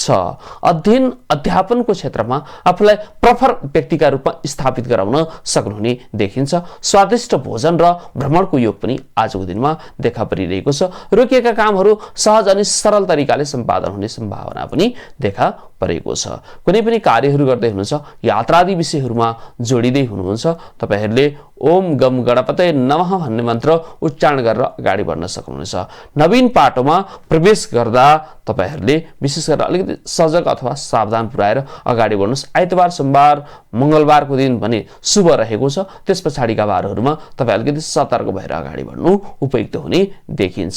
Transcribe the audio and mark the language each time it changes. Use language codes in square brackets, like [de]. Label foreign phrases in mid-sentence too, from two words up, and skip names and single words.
[ne] अध्ययन अध्यापनको क्षेत्रमा आफूलाई प्रखर व्यक्तिका रूपमा स्थापित गराउन सक्नुहुने देखिन्छ। स्वादिष्ट भोजन र भ्रमणको योग पनि आजको दिनमा देखा परिरहेको छ। रोकिएका कामहरू सहज अनि सरल तरिकाले सम्पादन हुने सम्भावना पनि देखा परेको छ। कुनै पनि कार्यहरू गर्दै हुनुहुन्छ, यात्रादि विषयहरूमा जोडिँदै हुनुहुन्छ, तपाईहरूले [sa] ओम गम गणपतये नमः [ne] भन्ने मन्त्र उच्चारण गरेर अगाडि बढ्न सक्नुहुन्छ। नवीन पाटोमा प्रवेश गर्दा तपाईहरूले विशेष गरेर अलिकति सजग अथवा सावधान पुर्याएर अगाडि बढ्नुहोस्। आइतबार, सोमबार, मङ्गलबारको दिन भने शुभ रहेको छ। त्यस पछाडिका बारहरूमा तपाईँ अलिकति सतर्क भएर अगाडि बढ्नु उपयुक्त हुने देखिन्छ।